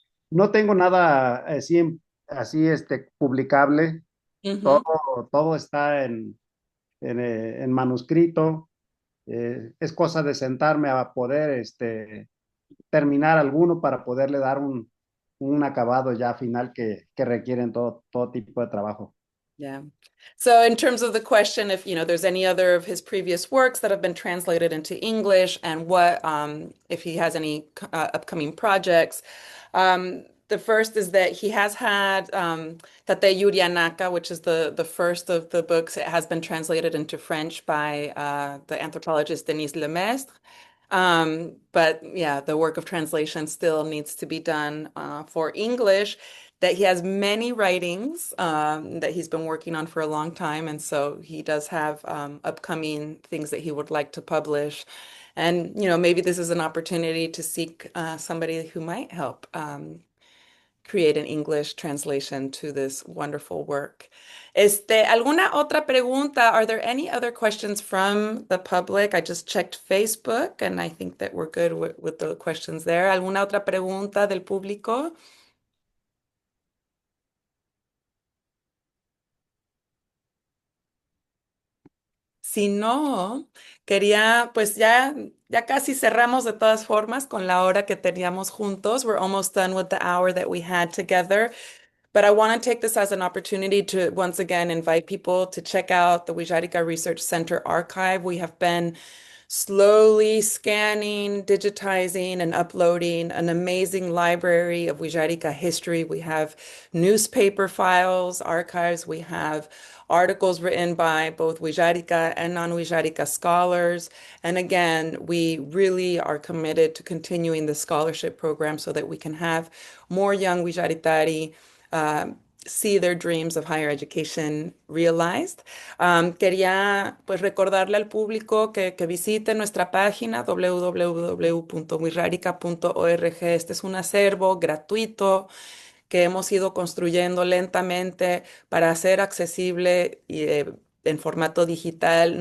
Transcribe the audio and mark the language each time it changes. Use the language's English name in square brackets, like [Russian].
[Spanish] No tengo nada así, publicable, todo, Ujú. todo está en manuscrito. Es cosa de sentarme a poder, terminar alguno para poderle dar un acabado ya final que requieren todo tipo de trabajo. [English] Yeah. So in terms of the question, if there's any other of his previous works that have been translated into English, and what if he has any upcoming projects, the first is that he has had Tate Yurianaka, which is the first of the books. It has been translated into French by the anthropologist Denis Lemestre. But yeah, the work of translation still needs to be done for English. That he has many writings that he's been working on for a long time, and so he does have upcoming things that he would like to publish. And maybe this is an opportunity to seek somebody who might help create an English translation to this wonderful work. [Spanish] ¿Alguna otra pregunta? [English] Are there any other questions from the public? I just checked Facebook and I think that we're good with the questions there. [Spanish] ¿Alguna otra pregunta del público? Si no, quería, pues ya casi cerramos de todas formas con la hora que teníamos juntos. [English] We're almost done with the hour that we had together. But I want to take this as an opportunity to once again invite people to check out the Wijarika Research Center archive. We have been slowly scanning, digitizing, and uploading an amazing library of Wijarika history. We have newspaper files, archives. We have articles written by both Wijarika and non-Wijarika scholars. And again, we really are committed to continuing the scholarship program so that we can have more young Wijaritari see their dreams of higher education realized. [Spanish] Quería pues recordarle al público que visite nuestra página www.wirrarica.org. Este es un acervo gratuito que hemos ido construyendo lentamente para hacer accesible en formato digital.